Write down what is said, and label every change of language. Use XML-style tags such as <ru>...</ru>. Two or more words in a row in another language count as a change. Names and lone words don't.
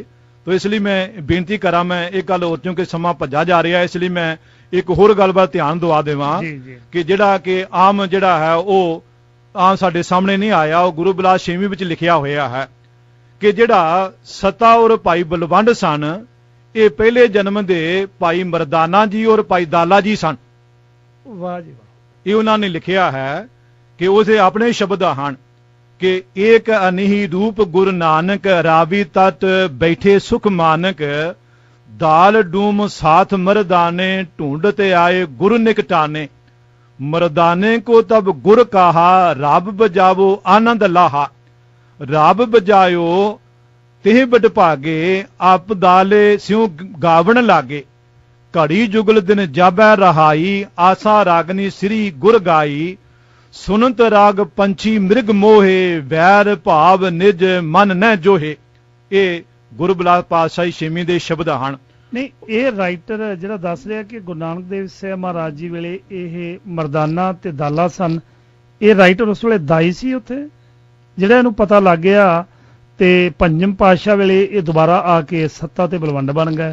<pa>ਤਾਂ ਇਸ ਲਈ ਮੈਂ ਬੇਨਤੀ ਕਰਾਂ, ਮੈਂ ਇੱਕ ਗੱਲ ਹੋਰ, ਕਿਉਂਕਿ ਸਮਾਂ ਭੱਜਾ ਜਾ ਰਿਹਾ, ਇਸ ਲਈ ਮੈਂ ਇੱਕ ਹੋਰ ਗੱਲ ਵੱਲ ਧਿਆਨ ਦਵਾ ਦੇਵਾਂ ਕਿ ਜਿਹੜਾ ਕਿ ਆਮ ਜਿਹੜਾ ਹੈ ਉਹ ਆਮ ਸਾਡੇ ਸਾਹਮਣੇ ਨਹੀਂ ਆਇਆ, ਉਹ ਗੁਰੂ ਬਿਲਾਸ ਛੇਵੀਂ ਵਿੱਚ ਲਿਖਿਆ ਹੋਇਆ ਹੈ ਕਿ ਜਿਹੜਾ ਸੱਤਾ ਔਰ ਭਾਈ ਬਲਵੰਡ ਸਨ, ਇਹ ਪਹਿਲੇ ਜਨਮ ਦੇ ਭਾਈ ਮਰਦਾਨਾ ਜੀ ਔਰ ਭਾਈ ਦਾਲਾ ਜੀ ਸਨ। ਵਾਹ ਜੀ ਵਾਹ। ਇਹ ਉਹਨਾਂ ਨੇ ਲਿਖਿਆ ਹੈ ਕਿ ਉਸਦੇ ਆਪਣੇ ਸ਼ਬਦ ਹਨ ਕਿ</pa> <bra>ਏਕ ਅਨਹੀ ਰੂਪ ਗੁਰੂ ਨਾਨਕ, ਰਾਵੀ ਤਤ ਬੈਠੇ ਸੁਖ ਮਾਨਕ, ਦਾਲ ਡੂਮ ਸਾਥ ਮਰਦਾਨੇ, ਢੂੰढते आए गुरु निकटाने, मर्दाने को तब गुर कहा, रब बजावो आनंद लाहा, रब बजायो तेह बड भागे, आप दाले स्यों गावण लागे, घड़ी जुगल दिन जाबै रहाई, आसा रागनी श्री गुर गाई, सुनत राग पंछी मृग मोहे, वैर भाव निज मन न जोहे।</bra> <pa>ਯੇ ਗੁਰੂ ਬਿਲਾਸ ਪਾਤਸ਼ਾਹੀ ਛੇਵੀਂ ਦੇ ਸ਼ਬਦ ਹਨ। ਨਹੀਂ, ਇਹ ਰਾਈਟਰ ਜਿਹੜਾ ਦੱਸ ਰਿਹਾ ਕਿ ਗੁਰੂ ਨਾਨਕ ਦੇਵ ਸਾਹਿਬ ਮਹਾਰਾਜ ਜੀ ਵੇਲੇ ਇਹ ਮਰਦਾਨਾ ਤੇ ਦਾਲਾ ਸਨ, ਇਹ ਰਾਈਟਰ ਉਸ ਵੇਲੇ ਦਾਈ ਸੀ ਉੱਥੇ, ਜਿਹੜਾ ਇਹਨੂੰ ਪਤਾ ਲੱਗ ਗਿਆ ਤੇ ਪੰਜਮ ਪਾਤਸ਼ਾਹ ਵੇਲੇ ਇਹ ਦੁਬਾਰਾ ਆ ਕੇ ਸੱਤਾ ਤੇ ਬਲਵੰਡ ਬਣ ਗਏ।</pa>